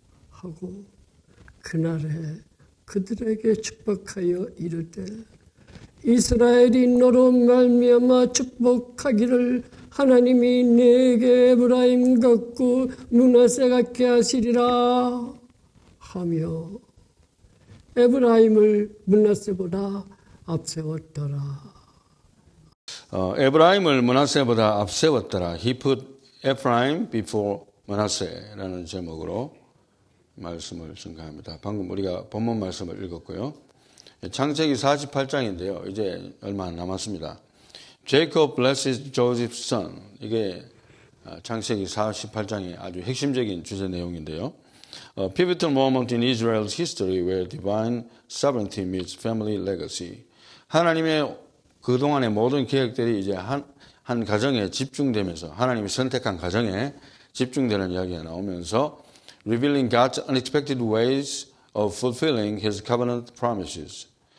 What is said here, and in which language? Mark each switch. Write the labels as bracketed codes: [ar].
[ko] 하고 그날에 그들에게 축복하여 이르되 이스라엘이 너로 말미암아 축복하기를 하나님이 내게 에브라임 같고 므낫세 같게 하시리라 하며 에브라임을 므낫세보다 앞세웠더라. 에브라임을 므낫세보다 앞세웠더라. [en] He put Ephraim before Manasseh라는 [ko] 제목으로 말씀을 증가합니다. 방금 우리가 본문 말씀을 읽었고요. 창세기 48장인데요. 이제 얼마 안 남았습니다. [en] Jacob blesses Joseph's son. [ko] 이게 창세기 48장의 아주 핵심적인 주제 내용인데요. [en] A pivotal moment in Israel's history where divine sovereignty meets family legacy. [ko] 하나님의 그동안의 모든 계획들이 이제 한 가정에 집중되면서 하나님이 선택한 가정에 집중되는 이야기가 나오면서 [en] revealing God's unexpected ways of fulfilling His covenant promises.